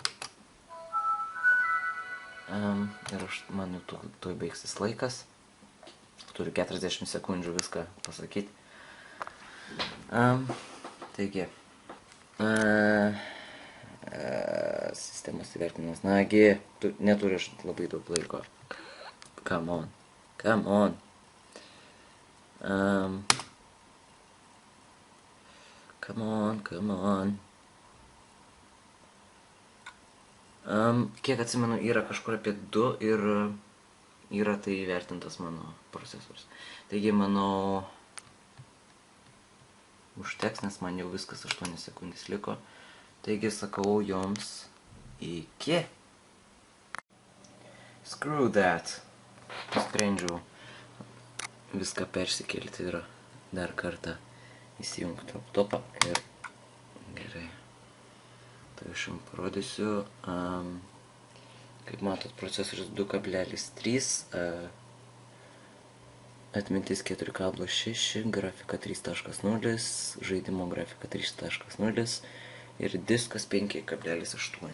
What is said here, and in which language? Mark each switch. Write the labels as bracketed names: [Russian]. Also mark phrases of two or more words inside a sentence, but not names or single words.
[Lithuanian] Ir man jau tuoj baigsis laikas. Turiu 40 sekundžių viską pasakyti. Taigi, sistemos įvertinimas. Nagi, neturiu aš labai daug laiko. [English] Come on, come on. Come on, come on. [Lithuanian] Kiek atsimenu, yra kažkur apie 2 ir yra tai įvertintas mano procesorius. Taigi, manau, užteks, nes man jau viskas 8 sekundės liko. Taigi, sakau jums iki. [English] Screw that. [Lithuanian] Sprendžiau viską persikelti ir dar kartą įsijungti laptopą ir gerai. Tai aš jums parodysiu. Kaip matot, procesorius 2,3, atmintis 4,6, grafika 3.0, žaidimo grafika 3.0 ir diskas 5,8.